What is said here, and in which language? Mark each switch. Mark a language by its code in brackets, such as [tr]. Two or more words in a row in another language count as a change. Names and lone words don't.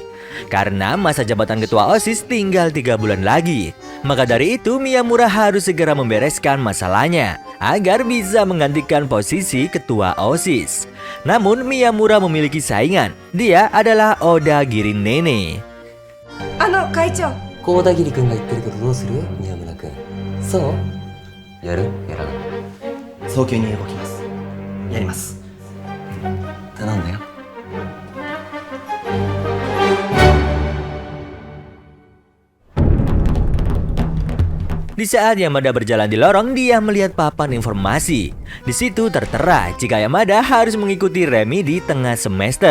[id] Karena masa jabatan ketua OSIS tinggal 3 bulan lagi. Maka dari itu Miyamura harus segera membereskan masalahnya agar bisa menggantikan posisi ketua OSIS. Namun Miyamura memiliki saingan. Dia adalah Oda Girinene. [ja] Kaichou. 小田切君が言ってるけどどうする宮村君。そうやるやらない早急に動きます。やります。頼んだよ。 [id] Di saat Yamada berjalan di lorong, dia melihat papan informasi. Di situ tertera jika Yamada harus mengikuti remedi tengah semester.